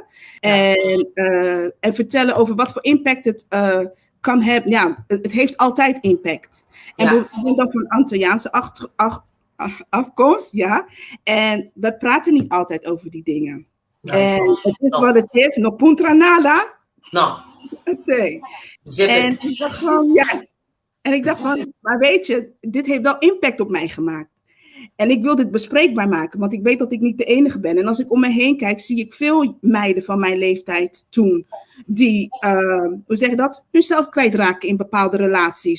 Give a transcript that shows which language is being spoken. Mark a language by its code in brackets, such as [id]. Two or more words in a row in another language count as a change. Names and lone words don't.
[nl] En vertellen over wat voor impact het kan hebben. Ja, het heeft altijd impact. En ik ben dan van Antilliaanse afkomst, En we praten niet altijd over die dingen. En het is wat het is, [pap] no puntra nada. No. [nl] En ik dacht van, yes. En ik dacht van, maar weet je, dit heeft wel impact op mij gemaakt. En ik wil dit bespreekbaar maken, want ik weet dat ik niet de enige ben. En als ik om me heen kijk, zie ik veel meiden van mijn leeftijd toen, die, hoe zeg je dat, hunzelf kwijtraken in bepaalde relaties.